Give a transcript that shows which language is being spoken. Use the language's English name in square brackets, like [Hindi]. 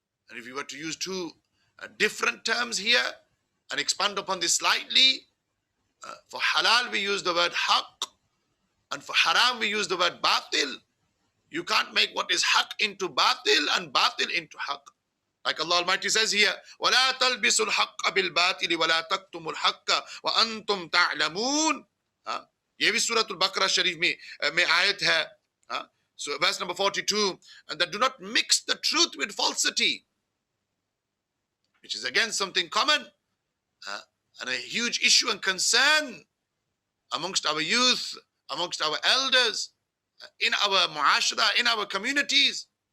[English] And if you were to use two different terms here and expand upon this slightly, for halal we use the word haqq, and for haram we use the word batil. You can't make what is haqq into batil and batil into haqq. Like Allah Almighty says here, [Arabic] وَلَا تَلْبِسُوا الْحَقَّ بِالْبَاطِلِ وَلَا تَكْتُمُوا الْحَقَّ وَأَنْتُمْ تَعْلَمُونَ. [Hindi] ये भी सूरत al-Baqarah शरीफ में आयत है. [English] So verse number 42, and that do not mix the truth with falsity, which is again something common and a huge issue and concern amongst our youth, amongst our elders, in our muashara, in our communities.